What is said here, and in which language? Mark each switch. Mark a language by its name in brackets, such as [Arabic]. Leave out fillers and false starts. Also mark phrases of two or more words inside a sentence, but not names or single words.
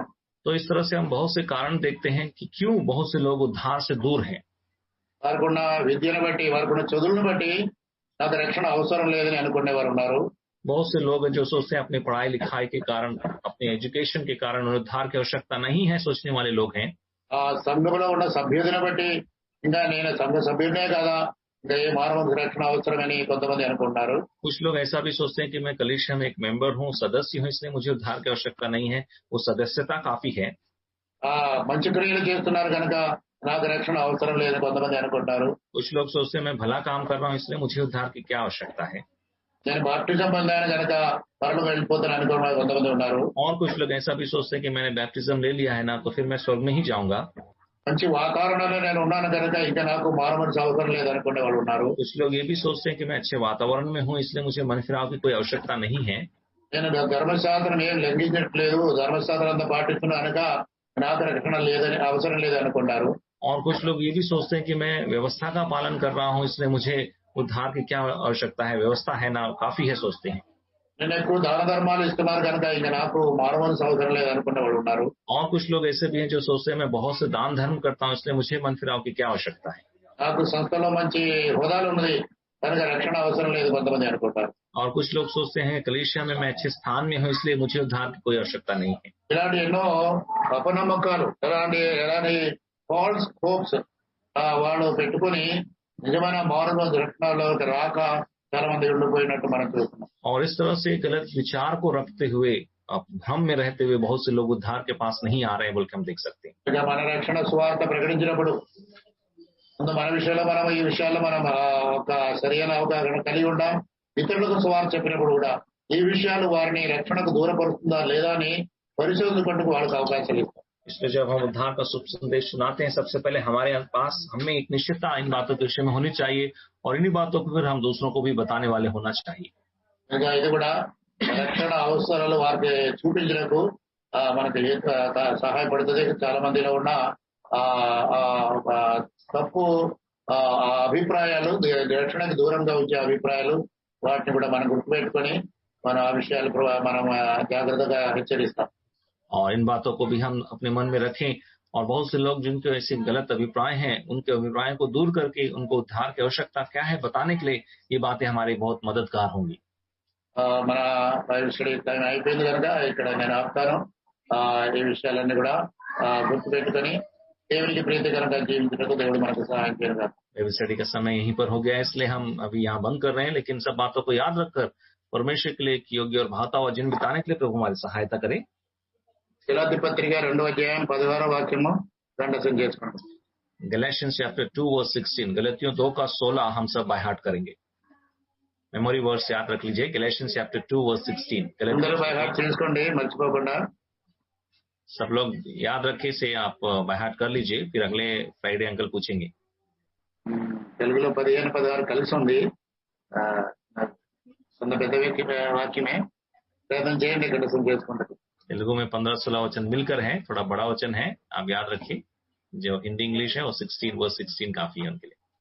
[Hindi] तो इस तरह से हम बहुत से कारण देखते हैं कि क्यों बहुत से लोग उद्धार से दूर हैं। [Telugu] వారికున్న విద్యను బట్టి, వారికున్న చదువులను బట్టి నాకు రక్షణ అవసరం లేదని అనుకునేవారు ఉన్నారు. [Hindi] बहुत से लोग जो सोचते हैं अपनी पढ़ाई लिखाई के कारण, अपने एजुकेशन के कारण उन्हें उद्धार की आवश्यकता नहीं है, सोचने वाले लोग हैं। [Telugu] ఆ సంఘంలో ఉన్న సభ్యులను బట్టి ఇంకా నేను సంఘ సభ్యుడినే కదా, ఇంకా ఏ మానవునికి రక్షణ అవసరమని కొంతమంది అనుకుంటారు. [Hindi] कुछ लोग ऐसा भी सोचते हैं कि मैं कलीसिया में एक मेंबर हूँ, सदस्य हूँ, इसलिए मुझे उद्धार की आवश्यकता नहीं है, वो सदस्यता काफी है। [Telugu] మంచి క్రియలు చేస్తున్నారు కనుక నాకు రక్షణ అవసరం లేదని కొంతమంది అనుకుంటారు. [Hindi] कुछ लोग सोचते हैं मैं भला काम कर रहा हूँ इसलिए मुझे उद्धार की क्या आवश्यकता है। [Telugu] నేను బాప్టిజం పొందాను కనుక పరలోకం వెళ్ళిపోతాను అనుకున్న కొంతమంది ఉన్నారు. [Hindi] और कुछ लोग ऐसा भी सोचते हैं कि मैंने बैप्टिज्म ले लिया है ना तो फिर मैं स्वर्ग में ही जाऊंगा। [Telugu] మంచి వాతావరణంలో నేను ఉన్నాను కనుక ఇంకా నాకు మానవునికి అవసరం లేదనుకునే వాళ్ళు ఉన్నారు. [Hindi] कुछ लोग ये भी सोचते हैं कि मैं अच्छे वातावरण में हूँ इसलिए मुझे मन फिराव की कोई आवश्यकता नहीं है। [Telugu] నేను ధర్మశాస్త్రం ఏం లెంఘించట్లేదు, ధర్మశాస్త్రం అంతా పాటిస్తున్నాను కనుక నాకు రక్షణ లేదని అవసరం లేదనుకుంటారు. [Hindi] और कुछ लोग ये भी सोचते हैं कि मैं व्यवस्था का पालन कर रहा हूँ इसलिए मुझे उद्धार की क्या आवश्यकता है, व्यवस्था है ना काफी है, सोचते हैं। [Telugu] నేను ఎక్కువ దాన ధర్మాలు ఇస్తున్నారు కనుక ఇంకా నాకు మానవునికి అవసరం లేదనుకునే వాళ్ళు ఉన్నారు. [Hindi] और कुछ लोग ऐसे भी हैं जो सोचते हैं मैं बहुत से दान धर्म करता हूँ इसलिए मुझे मन फिराव की क्या आवश्यकता है। [Telugu] నాకు సంస్థలో మంచి హోదాలు ఉన్నది కనుక రక్షణ అవసరం లేదు కొంతమంది అనుకుంటారు. [Hindi] और कुछ लोग सोचते हैं कलीसिया में मैं अच्छे स्थान में हूँ इसलिए मुझे उद्धार की कोई आवश्यकता नहीं है। [Telugu] ఇలాంటి ఎన్నో అపనమ్మకాలు, ఎలాంటి [English] false hopes [Telugu] వాళ్ళు పెట్టుకుని నిజమైన మానవ రక్షణలోకి రాక చాలా మంది ఉండిపోయినట్టు మనం చూస్తున్నాం. [Hindi] और इस तरह से गलत विचार को रखते हुए भ्रम में रहते हुए बहुत से लोग उद्धार के पास नहीं आ रहे हैं बोल के हम देख सकते हैं। [Telugu] ఇక మన రక్షణ సువార్త ప్రకటించినప్పుడు ముందు మన విషయంలో మనం ఈ విషయాల్లో మనం ఒక సరైన అవగాహన కలిగి ఉంటాం. ఇతరులకు సువార్త చెప్పినప్పుడు కూడా ఈ విషయాలు వారిని రక్షణకు దూరపరుస్తుందా లేదా అని పరిశోధించుకుంటూ వాళ్ళకి అవకాశాలు ఇస్తాం. [Hindi] इसलिए जब हम उद्धार का शुभ संदेश सुनाते हैं सबसे पहले हमारे पास हमें एक निश्चितता इन बातों के विषय में होनी चाहिए और इन्हीं बातों को फिर हम दूसरों को भी बताने वाले होना चाहिए। [Telugu] ఇంకా ఇది కూడా రక్షణ అవసరాలు వారికి చూపించడానికి మనకి సహాయపడుతుంది. చాలా మందిలో ఉన్న తప్పు అభిప్రాయాలు, రక్షణకు దూరంగా ఉంచే అభిప్రాయాలు, వాటిని కూడా మనం గుర్తుపెట్టుకొని మనం ఆ విషయాలు మనం జాగ్రత్తగా హెచ్చరిస్తాం. [Hindi] और इन बातों को भी हम अपने मन में रखें और बहुत से लोग जिनके ऐसे गलत अभिप्राय हैं उनके अभिप्रायों को दूर करके उनको उद्धार की आवश्यकता क्या है बताने के लिए ये बातें हमारी बहुत मददगार होंगी। [Telugu] మన [English] Bible study time [Telugu] అయిపోయింది కనుక ఇక్కడ నేను ఆపుతాను. ఈ విషయాలన్నీ కూడా గుర్తుపెట్టుకొని దేవునికి ప్రీతికరంగా జీవించటకు దేవుడు మనకు సహాయం చేయగా [English] Bible study [Hindi] का समय यहीं पर हो गया है, इसलिए हम अभी यहाँ बंद कर रहे हैं, लेकिन सब बातों को याद रखकर परमेश्वर के लिए एक योग्य और भाता हुआ जीवन बिताने के लिए प्रभु हमारी सहायता करे। [Telugu] గలాతీ పత్రిక 2 వాక్యము కంఠస్థం చేసుకోండి। [English] Galatians chapter 2 verse 16, [Hindi] गलतियों 2 का 16 हम सब [English] by heart [Hindi] करेंगे। [English] memory verse [Hindi] याद रख लीजिए, [English] Galatians chapter 2 verse 16। [Telugu] అందరూ [English] by heart [Telugu] చేసుకోండి మర్చిపోకుండా। [Hindi] सब लोग याद रखे से आप [English] by heart [Hindi] कर लीजिए, फिर अगले फ्राइडे अंकल पूछेंगे। [Telugu] తెలుగులో 15-16 కలిసి ఉంది, సొంత పెద్ద వాక్యమే, ప్రయత్నం చేయండి కంఠస్థం చేసుకుంటారు। [Hindi] तेलुगु में 15-16 वचन मिलकर है, थोड़ा बड़ा वचन है, आप याद रखिए। जो हिंदी इंग्लिश है वो 16 वर्स 16 काफी है उनके लिए।